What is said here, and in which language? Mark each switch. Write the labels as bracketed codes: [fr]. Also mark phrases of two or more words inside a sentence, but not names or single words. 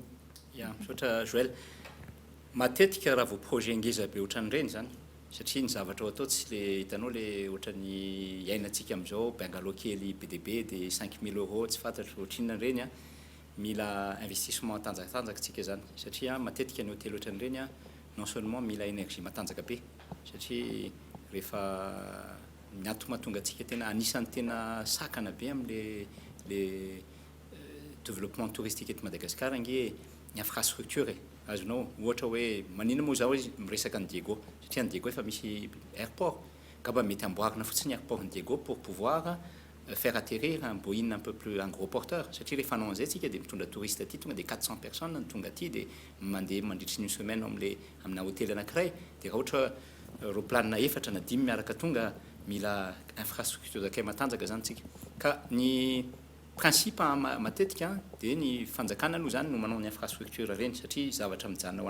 [mg] Ya misaotra Joël, matetika raha vao projet ngeza be ohatran'ireny zany satria ny zavatra ao atao tsy le hitanao le ohatran'ny iainantsika am'izao bungalow kely BDB de 5000 € tsy fantatro ohatrinona ireny mila investissement matanjakatanjaka zany satria matetika ny hôtely ohatran'ireny [fr] non seulement [mg] mila énergie matanjaka be satria rehefa mianto mahatonga antsika tena anisan'ny tena sakana be am'le [fr] développement touristique [mg] eto Madagascar nge ny infrastructure azonao ohatra hoe manina moa zao izy miresaka ny Diego satria ny Diego efa misy aéroport ka mba mety amboarina fotsiny aéroport ny Diego [fr] pour pouvoir faire atterrir un Boeing un peu plus un gros porteur [mg] satria rehefa anao an'izay tsika dia mitondra touriste aty tonga dia 400 personnes tonga aty dia mandeha mandritry ny semaine amina hôtely anankiray dia raha ohatra roplanina efatra na 10 miaraka tonga mila infrastructure zakay matanjaka zany tsika ka ny principe matetika dia ny fanjakana aloha zany no manao ny infrastructure reny satria zavatra mijanona ho